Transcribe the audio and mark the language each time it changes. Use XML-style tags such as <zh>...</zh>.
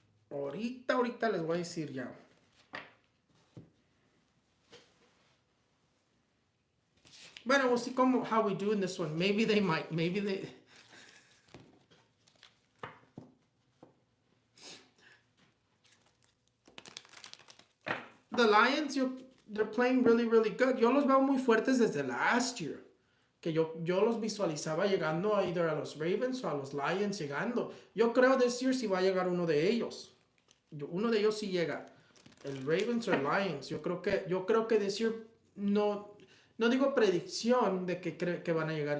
<es>Ahorita les voy a decir ya.</es> <en>Bueno, we'll see how we do in this one. Maybe they might. Maybe they. The Lions, they're playing really, really good.</en> <es>Yo los veo muy fuertes desde</es> <en>last year.</en> <es>Que yo los visualizaba llegando a either a los Ravens o a los Lions llegando. Yo creo</es> <en>this year</en> <es>sí va a llegar uno de ellos. Uno de ellos sí llega. El Ravens o el Lions. Yo creo que</es> <en>this year</en> <es>no digo predicción de que van a llegar.</es>